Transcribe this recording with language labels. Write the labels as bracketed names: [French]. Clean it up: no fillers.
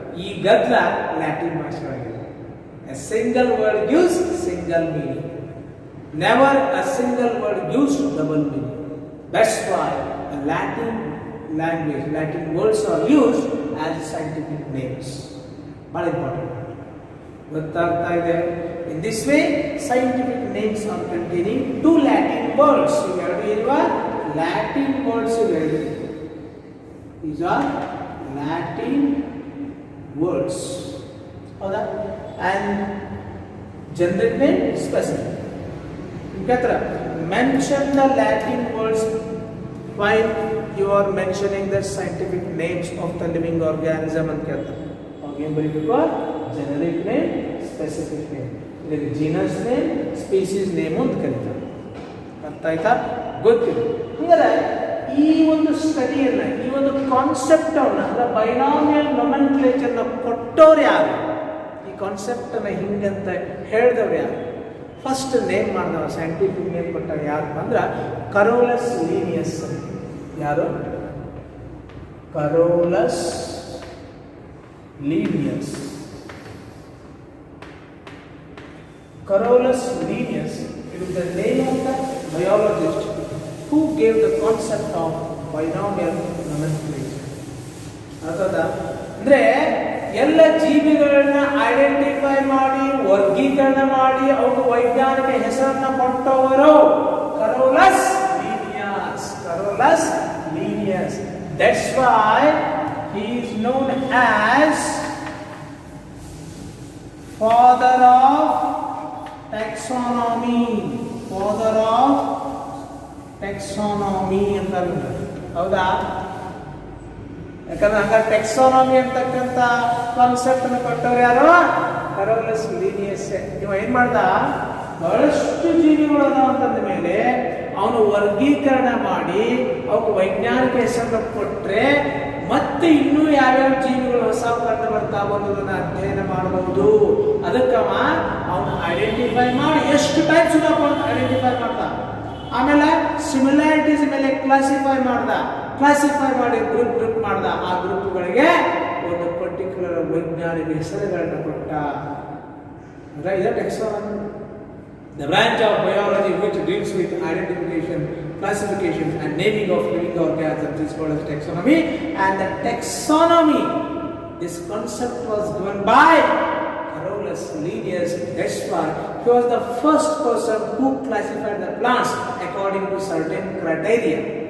[Kannada] ಈ ಗದ್ದಲ ಲ್ಯಾಟಿನ್ ಭಾಷೆ ಆಗಿದೆ. [English] A single word gives single meaning. Never a single word gives double meaning. That's why Latin language, Latin words are used as scientific names. [Kannada] ಬಹಳ important. ಗೊತ್ತಾಗ್ತಾ ಇದೆ? [English] In this way, scientific names are containing two Latin words. [Kannada] ಎರಡು ಇರುವ Latin words ಇವೆ. [English] These are Latin words. [Kannada] ಹೌದಾ? [English] And generic name, specific. [Kannada] ಕೇಳ್ತಾರ, [English] mention the Latin words while you are mentioning the scientific names of the living organism [Kannada] ಅಂತ ಕೇಳ್ತಾರೆ. ಅವಾಗ ಏನು ಬರೀಬೇಕು? [English] Generic name, specific name. [Kannada] ಇದಕ್ಕೆ ಜೀನಸ್ ನೇಮ್, ಸ್ಪೀಸೀಸ್ ನೇಮ್ ಅಂತ ಕರೀತಾರೆ. ಅರ್ಥ ಆಯ್ತಾ? ಗೊತ್ತಿದೆ. ಹಂಗಾರೆ ಈ ಒಂದು ಸ್ಟಡಿಯನ್ನ, ಈ ಒಂದು ಕಾನ್ಸೆಪ್ಟ್ ಅಂದ್ರೆ ಬೈನಾಮಿಯಲ್ ನೊಮೆನ್ಕ್ಲೇಚರ್ನ ಕೊಟ್ಟವ್ರು ಯಾರು? ಈ ಕಾನ್ಸೆಪ್ಟ್ ಅನ್ನ ಹಿಂಗಂತ ಹೇಳಿದವ್ರು ಯಾರು? ಫಸ್ಟ್ ನೇಮ್ ಮಾಡಿದವ, ಸೈಂಟಿಫಿಕ್ ನೇಮ್ ಕೊಟ್ಟವ ಯಾರಪ್ಪ ಅಂದ್ರೆ ಕರೋಲಸ್ ಲೀನಿಯಸ್. ಯಾರು? Carolus Linnaeus. [English] Carolus Linnaeus, it is the name of the biologist who gave the concept of binomial nomenclature. [Kannada] ಅರ್ಥಾತ್ ಅಂದ್ರೆ ಎಲ್ಲ ಜೀವಿಗಳನ್ನ ಐಡೆಂಟಿಫೈ ಮಾಡಿ, ವರ್ಗೀಕರಣ ಮಾಡಿ, ಅವಕ್ಕೆ ವೈಜ್ಞಾನಿಕ ಹೆಸರನ್ನ ಕೊಟ್ಟವರು Carolus Linnaeus. Carolus Linnaeus. [English] That's why he is known as father of taxonomy. Father of taxonomy ಅಂತ. [Kannada] ಹೌದಾ? ಯಾಕಂದ್ರೆ ಹಂಗ ಟೆಕ್ಸಾನಮಿ ಅಂತಕ್ಕಂಥ ಕಾನ್ಸೆಪ್ಟ್ ಅನ್ನು ಕೊಟ್ಟವ್ರು ಯಾರು? Carolus Linnaeus. ಇವ ಏನ್ ಮಾಡ್ದ? ಬಹಳಷ್ಟು ಜೀವಿಗಳು ಅದಾವ ಅಂತಂದ ಮೇಲೆ ಅವನು ವರ್ಗೀಕರಣ ಮಾಡಿ ಅವಕ್ಕೆ ವೈಜ್ಞಾನಿಕ ಹೆಸರನ್ನು ಕೊಟ್ರೆ ಮತ್ತೆ ಇನ್ನೂ ಯಾವ್ಯಾವ ಜೀವಿಗಳು ಹೊಸ ಕಂಡು ಬರ್ತಾವ ಅನ್ನೋದನ್ನ ಅಧ್ಯಯನ ಮಾಡಬಹುದು. ಅದಕ್ಕವ ಅವನು ಐಡೆಂಟಿಫೈ ಮಾಡಿ ಎಷ್ಟು ಟೈಪ್ಸ್ ಇದಾವ ಅಂತ ಐಡೆಂಟಿಫೈ ಮಾಡ್ದ. ಆಮೇಲೆ ಸಿಮಿಲಾರಿಟೀಸ್ ಮೇಲೆ ಕ್ಲಾಸಿಫೈ ಮಾಡ್ದ. ಕ್ಲಾಸಿಫೈ ಮಾಡಿ ಗ್ರೂಪ್ ಮಾಡ್ದ. ಆ ಗ್ರೂಪ್ಗಳಿಗೆ ಒಂದು ಪರ್ಟಿಕ್ಯುಲರ್ ವೈಜ್ಞಾನಿಕ ಹೆಸರುಗಳನ್ನ ಕೊಟ್ಟ. ಇದೆ ಟೆಕ್ಸಾನಮಿ. [English] The branch of biology which deals with identification, classification and naming of living organisms is called as taxonomy. And the taxonomy, this concept was given by Carolus Linnaeus. That's why he was the first person who classified the plants according to certain criteria.